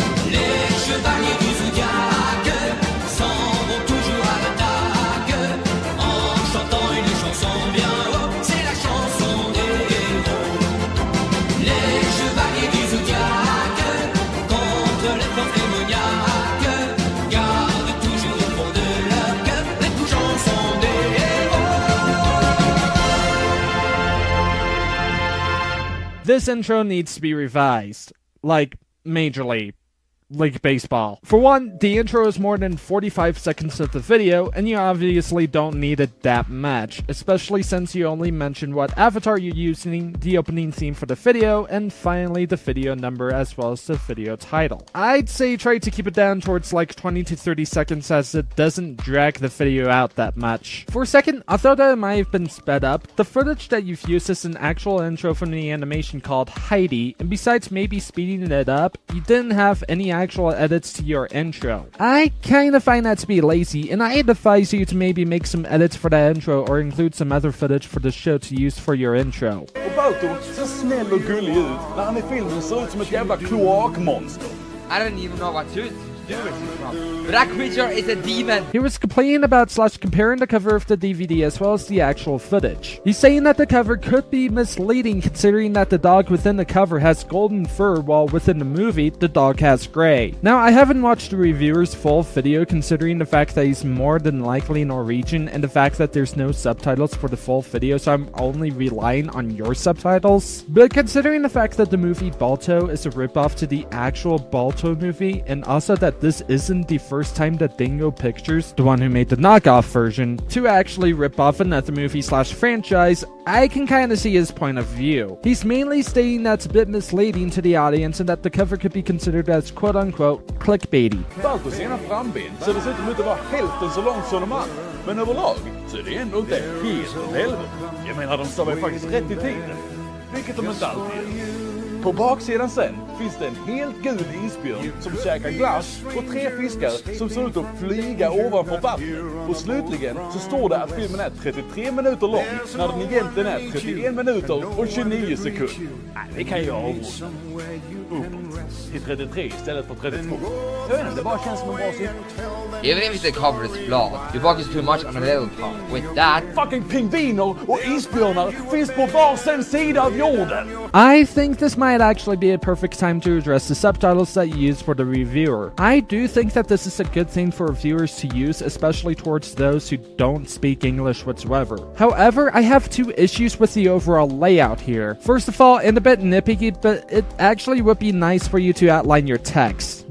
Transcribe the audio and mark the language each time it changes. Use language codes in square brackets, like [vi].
[fr] Les chevaliers du zodiaque s'en vont toujours à l'attaque en chantant une chanson bien haut, c'est la chanson des héros. Les chevaliers du zodiaque contre les forces démoniaques gardent toujours au fond de leur cœur les coups chansons des héros. [en] This intro needs to be revised, like, majorly. Like baseball. For one, the intro is more than 45 seconds of the video, and you obviously don't need it that much, especially since you only mentioned what avatar you're using, the opening theme for the video, and finally the video number as well as the video title. I'd say try to keep it down towards like 20 to 30 seconds as it doesn't drag the video out that much. For a second, I thought that it might have been sped up. The footage that you've used is an actual intro from the animation called Heidi, and besides maybe speeding it up, you didn't have any actual edits to your intro. I kinda find that to be lazy, and I advise you to maybe make some edits for that intro or include some other footage for the show to use for your intro. [sv] Och Balto ser snäll och gullig ut. När han i filmen ser ut som ett jävla kloakmonster. [en] I don't even know what to do with this from. But that creature is a demon. He was complaining about / comparing the cover of the DVD as well as the actual footage. He's saying that the cover could be misleading considering that the dog within the cover has golden fur while within the movie, the dog has gray. Now, I haven't watched the reviewer's full video considering the fact that he's more than likely Norwegian and the fact that there's no subtitles for the full video, so I'm only relying on your subtitles. But considering the fact that the movie Balto is a ripoff to the actual Balto movie, and also that this isn't the first time that Dingo Pictures, the one who made the knockoff version, to actually rip off another movie / franchise, I can kinda see his point of view. He's mainly stating that's a bit misleading to the audience and that the cover could be considered as quote-unquote clickbaity. [sv] Baltos ena framben ser dessutom ut att vara hälften så lång som de andra. Men överlag så är det ändå inte helt åt helvete. Jag menar, de stavar ju faktiskt rätt i tiden. Vilket de inte alltid gör. På baksidan sen finns det en helt gul isbjörn som käkar glass och 3 fiskar som ser ut att flyga ovanför vattnet. Och slutligen så står det att filmen är 33 minuter lång när den egentligen är 31 minuter och 29 sekunder. Nej, det kan jag avrunda. Uppåt till 33 istället för 32. Jag vet inte, det bara känns som en bra siffra. [en] Even if the cover is flawed, you focus too much on a little part. With that, [sv] fucking pingviner och isbjörnar finns på varsin sida av jorden. [en] I think this might actually be a perfect time to address the subtitles that you use for the reviewer. I do think that this is a good thing for viewers to use, especially towards those who don't speak English whatsoever. However, I have 2 issues with the overall layout here. First of all, and a bit nitpicky, but it actually would be nice for you to outline your text.